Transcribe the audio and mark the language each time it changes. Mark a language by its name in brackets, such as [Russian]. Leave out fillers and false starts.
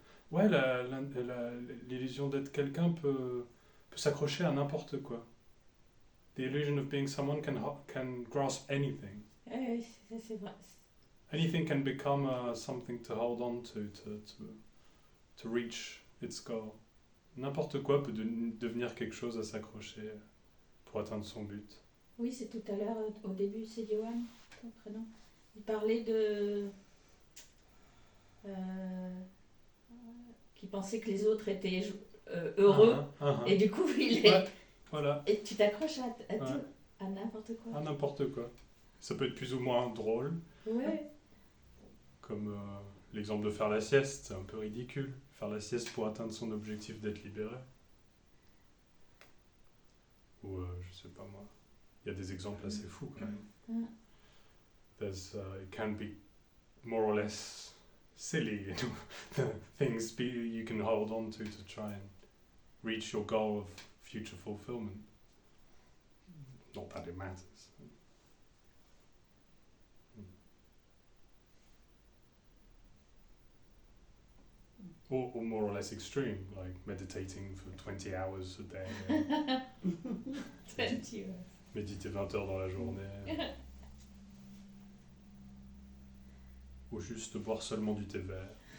[French] Ouais, l'illusion d'être quelqu'un peut s'accrocher à n'importe quoi. [English] The illusion of being someone can grasp anything. [French] Oui, c'est vrai. [English] Anything can become something to hold on to reach its goal. [French] N'importe quoi peut devenir quelque chose à s'accrocher pour atteindre son but. Oui, c'est tout à l'heure, au début, c'est Johan, ton prénom. Il parlait de... qui pensait que les autres étaient heureux, et du coup, il est... Ouais, voilà. Et tu t'accroches à tout, à n'importe quoi. À n'importe quoi. Ça peut être plus ou moins drôle. Ouais. Comme l'exemple de faire la sieste, c'est un peu ridicule. Faire la sieste pour atteindre son objectif d'être libéré. Ou je sais pas moi. Il y a des exemples assez fous quand même. [English] There's, it can be more or less silly, you know, the things you can hold on to try and reach your goal of future fulfillment. Not that it matters. Or more or less extreme, like meditating for 20 hours a day. 20 hours. [French] Méditer 20 heures dans la journée. Ou juste boire seulement du thé vert.